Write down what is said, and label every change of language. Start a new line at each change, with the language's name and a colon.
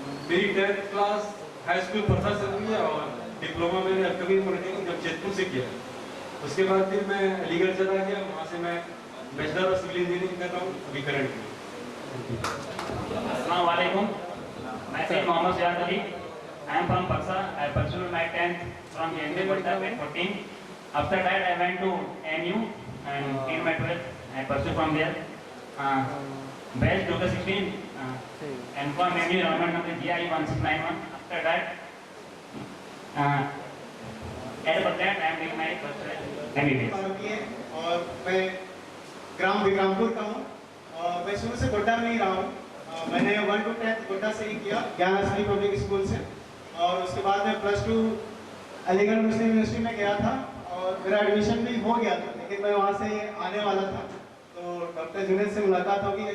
Hindi: मेरी 10th class high school Parsa से हुई है और डिप्लोमा मैंने अल्केमी पॉलिटेक्निक जमशेदपुर से किया। उसके बाद फिर मैं अलीगढ़ चला गया, वहाँ से मैं बैचलर ऑफ सिविल इंजीनियरिंग कर रहा हूँ अभी करंट। अस्सलाम वालेकुम। मैं Syed Mohammad सियाद Ali.
English: I am from Paksa. I pursued my 10th from JNK Godda at 14. After that, I went to MU and in my 12th, I pursued from there. Batch 2016 and from MU enrollment number GI 1691. After that, at that I am doing my first MBBS.
Hindi: और मैं ग्राम विक्रमपुर का हूँ और मैं शुरू से गोड्डा में ही रहा हूँ। मैंने 1 to 10th गोड्डा से ही किया, ज्ञान असली पब्लिक स्कूल से, और उसके बाद मैं +2 अलीगढ़ मुस्लिम यूनिवर्सिटी में गया था और मेरा एडमिशन भी हो गया था, लेकिन मैं वहाँ से आने वाला था तो डॉक्टर जुनेद से मुलाकात होगी।